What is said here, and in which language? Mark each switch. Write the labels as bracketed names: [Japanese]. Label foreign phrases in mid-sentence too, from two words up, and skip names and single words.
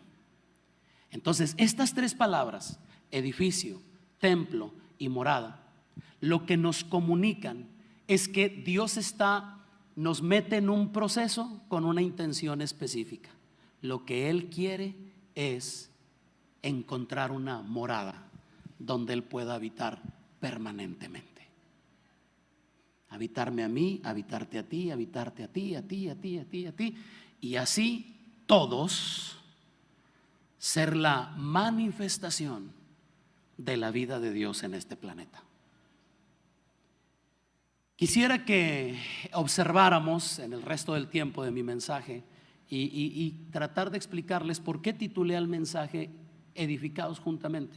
[Spanish] Entonces, estas tres palabras, edificio, templo y morada, lo que nos comunican es que Dios nos mete en un proceso con una intención específica. Lo que Él quiere es encontrar una morada donde Él pueda habitar permanentemente. Habitarme a mí, habitarte a ti, habitarte a ti, a ti, a ti, a ti, a ti, y así todos ser la manifestación de la vida de Dios en este planeta. Quisiera que observáramos en el resto del tiempo de mi mensaje y tratar de explicarles por qué titulé al mensaje Edificados juntamente.